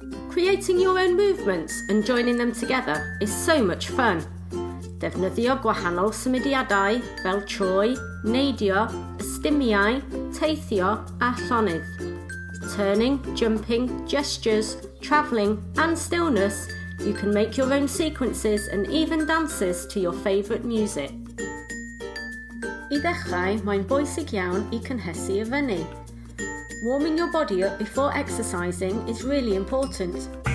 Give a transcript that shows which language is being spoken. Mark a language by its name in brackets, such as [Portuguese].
[English] Creating your own movements and joining them together is so much fun. [Welsh] Defnyddio gwahanol symudiadau fel troi, neidio, ystymiau, teithio a llonydd. [English] Turning, jumping, gestures, travelling and stillness, you can make your own sequences and even dances to your favourite music. [Welsh] I ddechrau, mae'n bwysig iawn I cynhesu y fyny. [English] Warming your body up before exercising is really important.